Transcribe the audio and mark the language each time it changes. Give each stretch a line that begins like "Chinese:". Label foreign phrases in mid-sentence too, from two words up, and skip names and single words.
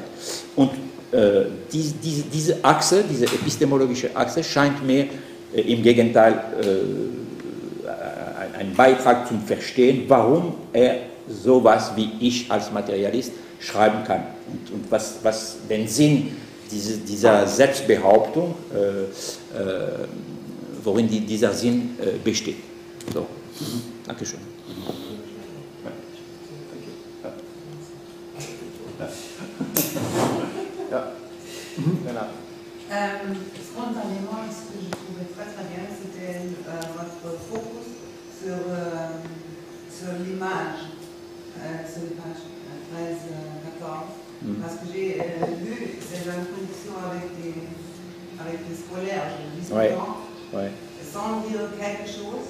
German: Und diese Achse, diese epistemologische Achse scheint mir im Gegenteil ein Beitrag zum Verstehen, warum er sowas wie ich als Materialist schreiben kann und was den Sinn dieser Selbstbehauptung, worin dieser Sinn besteht. So. Dankeschön. Ja.
French: Spontanément, ce que je trouvais très très bien, c'était votre focus sur l'image, sur les pages 13-14, parce que j'ai lu cette introduction avec les scolaires, les discutants, sans dire quelque chose.